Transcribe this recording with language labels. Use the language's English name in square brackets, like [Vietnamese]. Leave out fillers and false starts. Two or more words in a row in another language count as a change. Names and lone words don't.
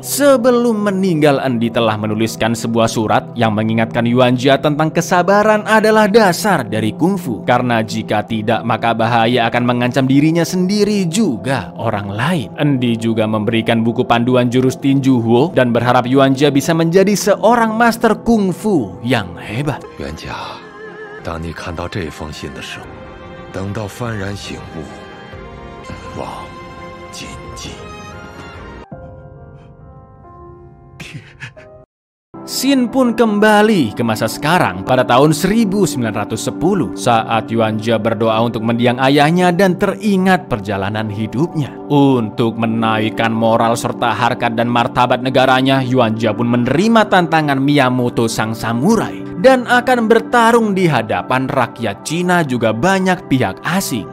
[Indonesian] Sebelum meninggal, Endi telah menuliskan sebuah surat yang mengingatkan Yuanjia tentang kesabaran adalah dasar dari kungfu. Karena jika tidak, maka bahaya akan mengancam dirinya sendiri juga orang lain. Endi juga memberikan buku panduan jurus tinju Huo dan berharap Yuanjia bisa menjadi seorang master kungfu yang hebat. [Chinese] 袁家，当你看到这封信的时候，等到幡然醒悟，望谨记。 [Indonesian] Xin pun kembali ke masa sekarang pada tahun 1910 saat Yuanjia berdoa untuk mendiang ayahnya dan teringat perjalanan hidupnya. Untuk menaikkan moral serta harkat dan martabat negaranya, Yuanjia pun menerima tantangan Miyamoto sang samurai dan akan bertarung di hadapan rakyat Cina juga banyak pihak asing.